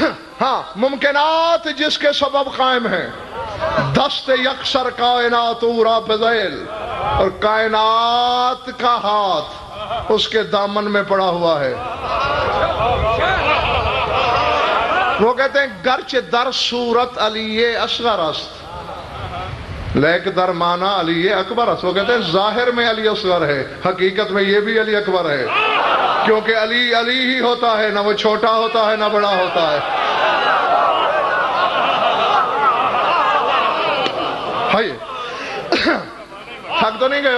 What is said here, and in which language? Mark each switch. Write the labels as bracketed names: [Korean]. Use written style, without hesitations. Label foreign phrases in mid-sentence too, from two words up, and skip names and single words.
[Urdu] ہاں، ممکنات جس کے سبب قائم ہیں، [Persian] دست یکسر کائنات اورا بذیل، [Urdu] اور کائنات کا ہاتھ اس کے دامن میں پڑا ہوا ہے۔ وہ کہتے ہیں [Persian] گرچہ در صورت علی اصغر است لیکن در معنی علی اکبر است۔ [Urdu] وہ کہتے ہیں ظاہر میں علی اصغر ہے، حقیقت میں یہ بھی علی اکبر ہے، کیونکہ علی علی ہی ہوتا ہے، نہ وہ چھوٹا ہوتا ہے نہ بڑا ہوتا ہے۔ تھک تو نہیں گئے ہو؟